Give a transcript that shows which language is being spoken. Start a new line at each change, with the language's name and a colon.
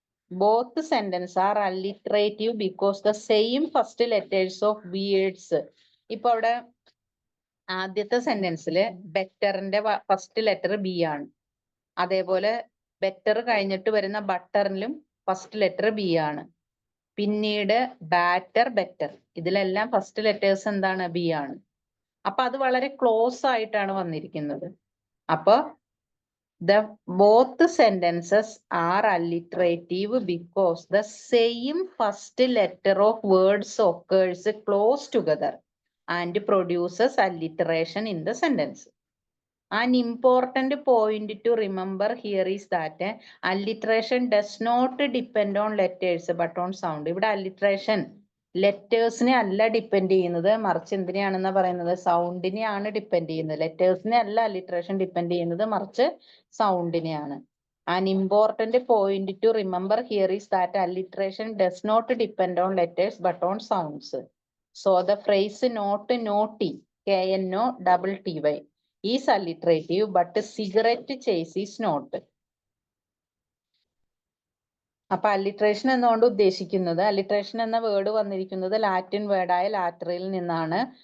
English: Both sentences are alliterative because the same first letters of words.
Malayalam: ഇപ്പൊ അവിടെ ആദ്യത്തെ സെന്റൻസില് ബെറ്ററിന്റെ first letter B ആണ്. അതേപോലെ ബെറ്റർ കഴിഞ്ഞിട്ട് വരുന്ന ബട്ടറിലും ഫസ്റ്റ് ലെറ്റർ ബി ആണ്. പിന്നീട് ബാറ്റർ ബെറ്റർ, ഇതിലെല്ലാം ഫസ്റ്റ് ലെറ്റേഴ്സ് എന്താണ്? ബി ആണ്. അപ്പൊ അത് വളരെ ക്ലോസ് ആയിട്ടാണ് വന്നിരിക്കുന്നത്.
English: അപ്പൊ both sentences are alliterative because the same first letter of words occurs close together and produces alliteration in the sentence. An important point to remember here is that alliteration does not depend on letters but on sound.
Malayalam: ഇവിടെ alliteration ലെറ്റേഴ്സിനെ അല്ല depend ചെയ്യുന്നത്, മറിച്ച് എന്തിനെയാണെന്ന് പറയുന്നത്? സൗണ്ടിനെയാണ് depend ചെയ്യുന്നത്. ലെറ്റേഴ്സിനെ അല്ല alliteration depend ചെയ്യുന്നത്, മറിച്ച് സൗണ്ടിനെയാണ്.
English: An important point to remember here is that alliteration does not depend on letters but on sounds. So the phrase not naughty, KNOTTY, is alliterative but cigarette chase is not.
Malayalam: അപ്പൊ alliteration എന്നുകൊണ്ട് ഉദ്ദേശിക്കുന്നത്, alliteration എന്ന word വന്നിരിക്കുന്നത് Latin വേർഡായ ലാറ്ററയിൽ നിന്നാണ്.